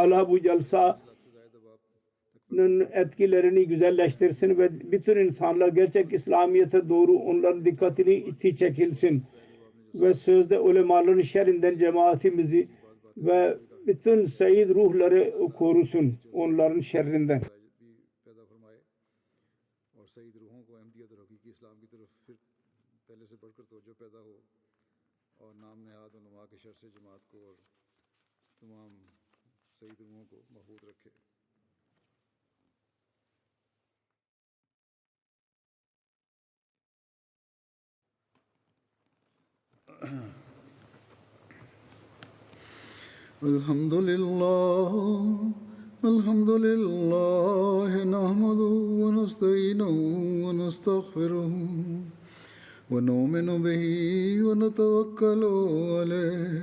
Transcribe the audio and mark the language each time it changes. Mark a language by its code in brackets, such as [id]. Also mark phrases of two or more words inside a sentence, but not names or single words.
[tr] Allah-u Teala bu jalsa etkilerini güzelleştirsin ve bütün insanlar gerçek İslamiyet'e doğru onların dikkatini iti çekilsin ve sözde ulemaların şerrinden cemaatimizi ve bütün seyit ruhları korusun onların şerrinden. [ur] اور سعید روحوں کو احمدیت اور حقیقی اسلام کی طرف پھر پہلے سے بڑھ کر توجہ پیدا ہو اور نام نہاد علما کے شر سے جماعت کو اور تمام سعید روحوں کو محفوظ رکھے. [ar] الحمد لله نحمده ونستعينه ونستغفره ونؤمن به ونتوكل عليه